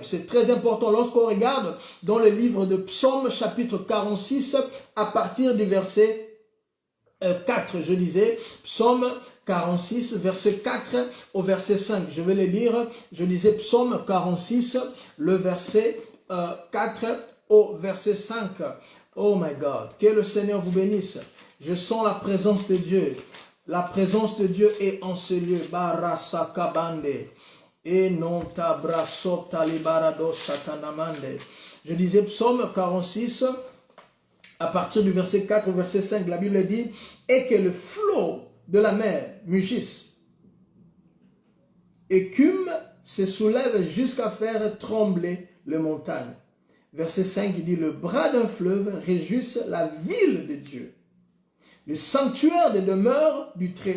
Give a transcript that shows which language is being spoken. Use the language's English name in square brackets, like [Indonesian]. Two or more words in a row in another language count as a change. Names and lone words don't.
[French] C'est très important lorsqu'on regarde dans le livre de Psaume, chapitre 46, à partir du verset 4, je disais, Psaume 46, verset 4 au verset 5. Je vais le lire. Je disais Psaume 46, le verset 4 au verset 5. [English] Oh my God, [French] que le Seigneur vous bénisse. Je sens la présence de Dieu. La présence de Dieu est en ce lieu. Barasakabande. Et non tabraso talibarado satanamande. Je disais Psaume 46, à partir du verset 4 au verset 5, la Bible dit « Et que le flot de la mer mugisse, écume se soulève jusqu'à faire trembler les montagnes. » Verset 5, il dit « Le bras d'un fleuve réjouisse la ville de Dieu, le sanctuaire des demeures du Très-Haut.